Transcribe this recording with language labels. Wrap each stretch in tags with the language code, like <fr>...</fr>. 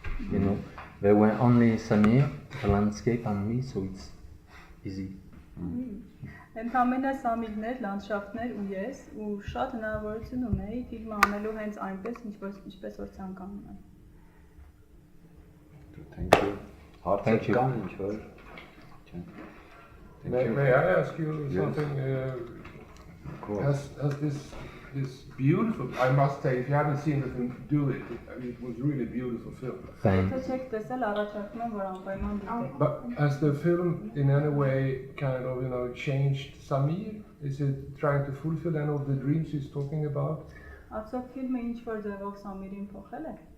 <en>You know, there were only Samir, the landscape, and me, so it's easy.</en> <hy>Ընդամենը Սամիրներ, լանդշաֆտներ ու ես, ու շատ հնարավորություն ունեի ֆիլմը անելու հենց այնպես, ինչպես որ ցանկանում եմ։</hy> <en>Thank you. Thank you. May I ask you something? Of course. Has this this beautiful. I must say, if you haven't seen the film, do it. It was really a beautiful film. Thanks.</en> <hy>Եթե չեք տեսել, առաջարկում եմ, որ անպայման դիտեք։</hy> <en>But has the film in any way kind of changed Samir? Is it trying to fulfill any of the dreams he's talking about?</en> <hy>Արդյոք ֆիլմը ինչ որ ձևով Սամիրին փոխել է։</hy>